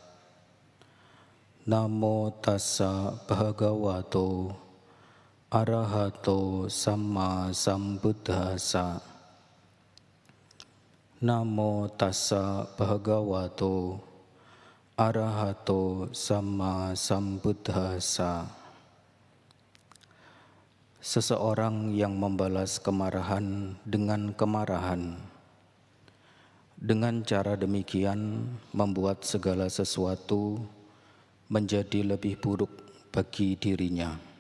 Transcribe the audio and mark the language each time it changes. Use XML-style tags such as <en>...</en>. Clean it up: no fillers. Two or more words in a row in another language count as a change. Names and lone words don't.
<pi>Namo tassa bhagavato arahato samma sambuddhassa. Namo tassa bhagavato arahato samma sambuddhassa.</pi> <id>Seseorang yang membalas kemarahan dengan kemarahan, dengan cara demikian membuat segala sesuatu menjadi lebih buruk bagi dirinya.</id>